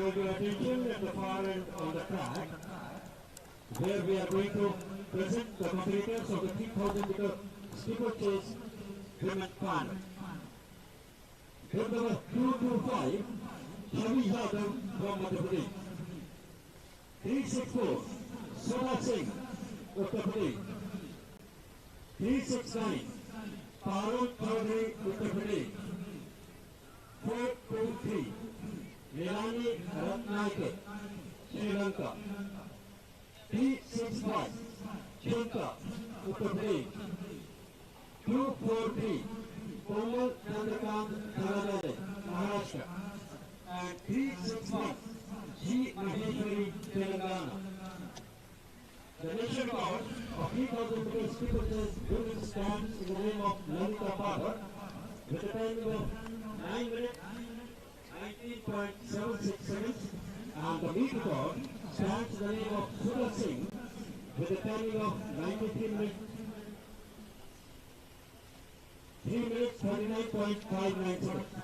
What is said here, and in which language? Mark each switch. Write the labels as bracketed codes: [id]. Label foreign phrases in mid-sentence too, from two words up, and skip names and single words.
[en] Where we are going to present the competitors of the 3000 meter steeplechase women final. Group number 225, Shavi Yadav from Madhya Pradesh. 364, Sona Singh, Uttar Pradesh. 369, Parul Chaudhary, Uttar Pradesh. 423, Nilani Ratnayake, Sri Lanka. 365, Chunka, Uttar Pradesh. 243, Komal Chandrakant, Dharanade, Maharashtra. And 361, G. Maheshwari, Telangana. The national record of 3000 meters steeplechase women stands in the name of Lalita Pavar with a timing of 9 minutes 19.76 seconds, and the meet record stands in the name of Sudha Singh with a timing of 93 minutes 3 minutes 39.59 seconds.